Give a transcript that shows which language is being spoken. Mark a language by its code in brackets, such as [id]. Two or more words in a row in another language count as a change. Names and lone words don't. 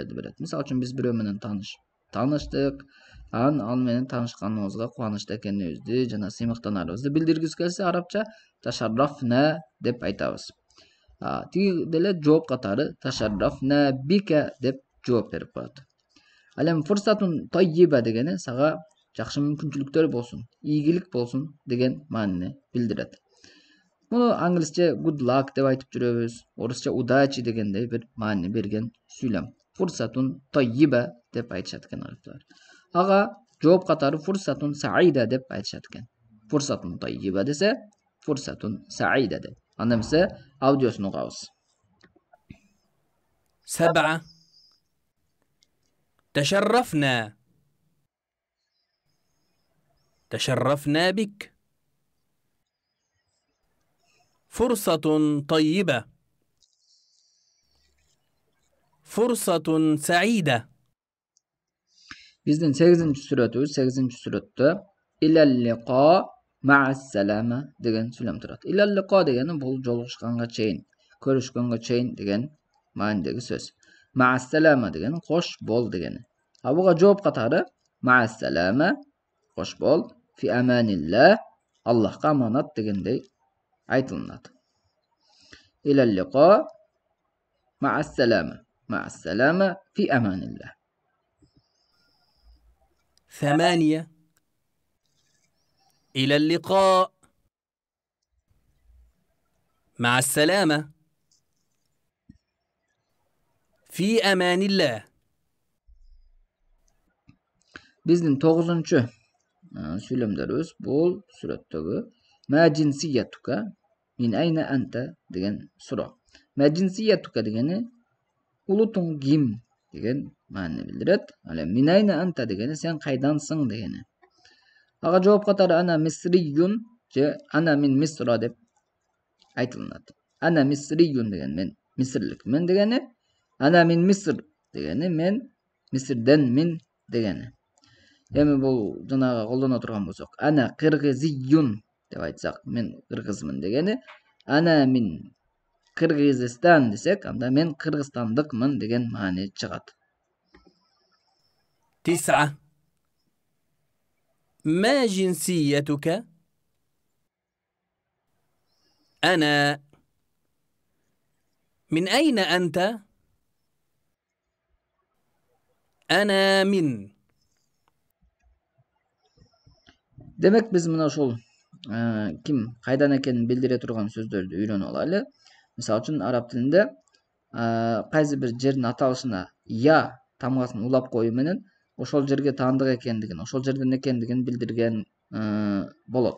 [ky] Мисалы үчүн биз бирөө менен тааныштык, ал менен таанышканыбызга кубанычта экенибизди жана сыймыктанарыбызды билдиргибиз келсе арабча ташаррафна деп айтабыз. Тиги деле жооп катары [ar] تشرفنا بك [ky] деп жооп берип коет. Ал эми [ar] فرصة طيبة [ky] дегени сага жакшы мүмкүнчүлүктөр болсун, ийгилик болсун деген маанини билдирет. Муну англисче [en] good luck [ky] деп айтып жүрөбүз. Орусча удачи дегендей бир маани берген сүйлөм. [ar] فرصة طيبة [ky] деп айтышат экен арабтар. Ага жооп катары [ar] فرصة سعيدة [ky] деп айтышат экен. [ar] فرصة طيبة [ky] десе, [ar] فرصة سعيدة [ky] деп. Анда эмесе аудиосун угабыз. [ar] 7 تشرفنا بك. فرصة طيبة. فرصة سعيدة. [ky] Биздин 8-сүрөтүбүз 8-сүрөттө [ar] إلى اللقاء مع السلامة [ky] деген сүйлөм турат. Илаллиқа дегени бул жолугушканга чейин, көрүшкөнгө чейин деген маанидеги сөз. Ма'ассалама дегени кош бол дегени. Буга жооп катары ма'ассалама кош бол, [ar] في أمان الله [ky] Аллахка аманат дегендей айтылынат. [ar] إلى اللقاء مع السلامة. مع السلامة في أمان الله. 8 إلى اللقاء. مع السلامة. في أمان الله. [ky] Биздин 9-сүйлөмдөрүбүз бул сүрөттөгү [ar] ما جنسيتك من أين أنت [ky] деген суроо. [ar] ما جنسيتك [ky] дегени улутуң ким деген маанини билдирет. Ал эми [ar] من أين أنت [ky] дегени сен кайдансың дегени. Ага жооп катары [ar] أنا مصري [ky] же [ar] أنا من مصر [ky] деп айтылынат. [ar] أنا مصري [ky] деген мен мисирликмин дегени. [ar] أنا من مصر [ky] дегени мен мисирденмин дегени. Эми бул жанагы колдоно турган болсок, [ar] أنا قرغيزي [ky] деп айтсак, мен кыргызмын дегени. [ar] أنا من قيرغيزستان [ky] десек, анда мен кыргызстандыкмын деген маани чыгат. [ar] 9 ما جنسيتك؟ أنا. من أين أنت؟ أنا من. [ky] Demek biz mına ошол kim кайдан экенин билдире турган сөздөрдү үйрөнүп алайлы. Мисалы үчүн араб тилинде кайсы бир жердин аталышына я тамгасын улап коюу менен ошол жерге таандык экендигин, ошол жерден экендигин билдирген болот.